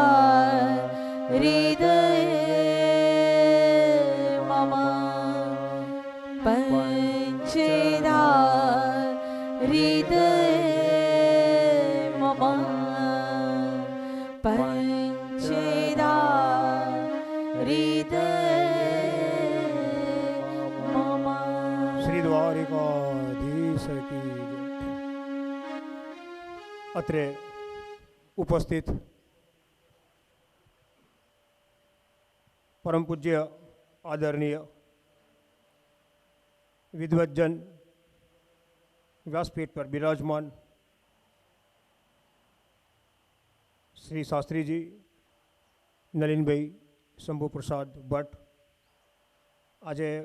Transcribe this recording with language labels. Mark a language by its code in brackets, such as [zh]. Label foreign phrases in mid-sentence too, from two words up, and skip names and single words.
[sa] हृदये मम पञ्चधा हृदये मम पञ्चधा हृदये मम. [gu] શ્રી દ્વારિકાધીશ કી જય. અત્રે ઉપસ્થિત પરમ પૂજ્ય આદરણીય વિદ્વજ્જન વ્યાસપીઠ પર બિરાજમાન શ્રી શાસ્ત્રીજી નલિનભાઈ શંભુપ્રસાદ ભટ્ટ, આજે